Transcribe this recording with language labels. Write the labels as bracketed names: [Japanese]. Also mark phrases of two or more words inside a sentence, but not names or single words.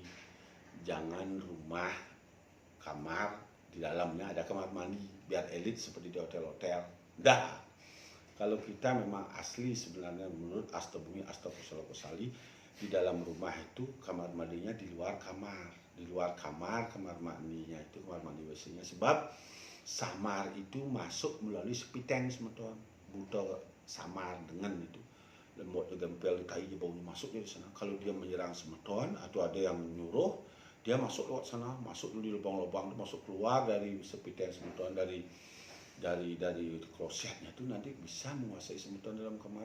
[Indonesian] Jangan rumah kamar di dalamnya ada kamar mandi biar elit seperti di hotel-hotel. Dah. Kalau kita memang asli sebenarnya menurut Astabumi Astagfirullahaladzim, di dalam rumah itu kamar mandinya di luar kamar. Di luar kamar mandinya itu kamar mandi WC-nya. Sebab samar itu masuk melalui sepiteng semeton. Buta samar dengan itu. Lembut gempel di tai baunya masuk di sana. Kalau dia menyerang semeton atau ada yang menyuruh, dia masuk lewat sana, masuk di lubang-lubang, masuk keluar dari sepiteng semeton, dari klosetnya itu nanti bisa menguasai semeton dalam kamar.